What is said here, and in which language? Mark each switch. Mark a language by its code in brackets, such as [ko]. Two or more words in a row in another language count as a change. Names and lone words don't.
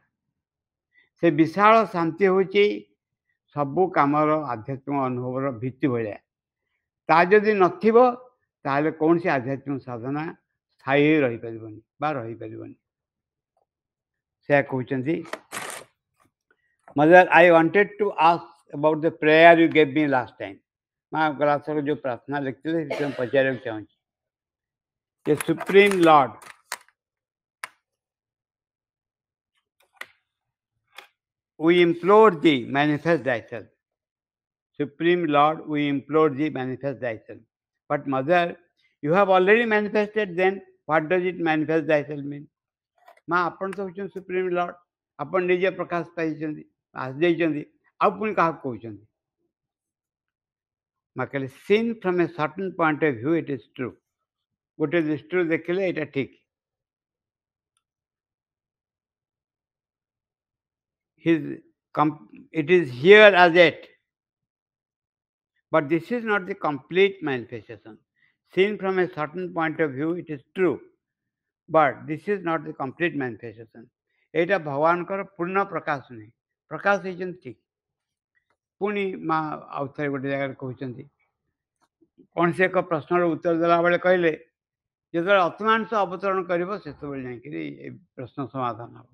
[or] ସେ ବିଶାଳ ଶାନ୍ତି ହେଉଛି ସବୁ କାମର ଆଧ୍ୟାତ୍ମିକ ଅନୁଭବର ଭିତ୍ତି ଭଳିଆ। ତା ଯଦି ନଥିବ ତାହେଲେ କୌଣସି ଆଧ୍ୟାତ୍ମିକ ସାଧନା ସ୍ଥାୟୀ ହୋଇ ରହିପାରିବନି ବା ରହିପାରିବନି। ସେ କହୁଛନ୍ତି, [en] Mother I wanted to ask about the prayer you gave me last time. [or] ମା ଗଲାଥର ଯେଉଁ ପ୍ରାର୍ଥନା ଲେଖିଥିଲେ ସେଥିପାଇଁ ପଚାରିବାକୁ ଚାହୁଁଛି। [en] The Supreme Lord, we implore thee, manifest thyself. Supreme Lord, we implore thee, manifest thyself. But mother, you have already manifested, then what does it manifest thyself mean? [or] ମା ଆପଣ ତ ହେଉଛନ୍ତି [en] Supreme Lord, [or] ଆପଣ ନିଜେ ପ୍ରକାଶ ପାଇଛନ୍ତି, ଆସିଯାଇଛନ୍ତି, ଆଉ ପୁଣି କାହାକୁ କହୁଛନ୍ତି? ମା କହିଲେ, [en] Seen from a certain point of view it is true. [or] ଗୋଟେ ଦୃଷ୍ଟିରୁ ଦେଖିଲେ ଏଇଟା ଠିକ୍। [en] It is here as yet, but this is not the complete manifestation. Seen from a certain point of view, it is true, but this is not the complete manifestation. [or] ଏଇଟା ଭଗବାନଙ୍କର ପୂର୍ଣ୍ଣ ପ୍ରକାଶ ନୁହେଁ, ପ୍ରକାଶ ହେଇଛନ୍ତି ଠିକ୍। ପୁଣି ମା ଆଉ ଥରେ ଗୋଟେ ଜାଗାରେ କହୁଛନ୍ତି, କୌଣସି ଏକ ପ୍ରଶ୍ନର ଉତ୍ତର ଦେଲାବେଳେ କହିଲେ, ଯେତେବେଳେ ଅତ୍ମାଂଶ ଅବତରଣ କରିବ ସେତେବେଳେ ଯାଇକରି ଏ ପ୍ରଶ୍ନ ସମାଧାନ ହେବ।